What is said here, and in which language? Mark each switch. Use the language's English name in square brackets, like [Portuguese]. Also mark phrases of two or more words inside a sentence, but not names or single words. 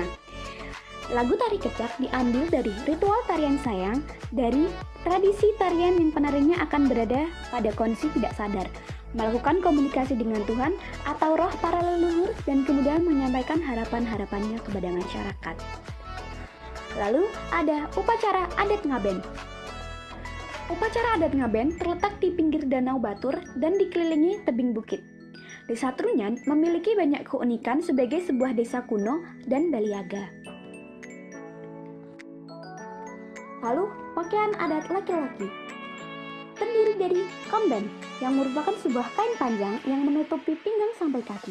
[Indonesian] Lagu tari kecak diambil dari ritual tarian sayang, dari tradisi tarian yang penarinya akan berada pada kondisi tidak sadar, melakukan komunikasi dengan Tuhan atau roh para leluhur, dan kemudian menyampaikan harapan-harapannya kepada masyarakat. Lalu ada upacara adat ngaben. Upacara adat ngaben terletak di pinggir Danau Batur dan dikelilingi tebing bukit. Desa Trunyan memiliki banyak keunikan sebagai sebuah desa kuno dan baliaga. Lalu, pakaian adat laki-laki terdiri dari kamben, yang merupakan sebuah kain panjang yang menutupi pinggang sampai kaki.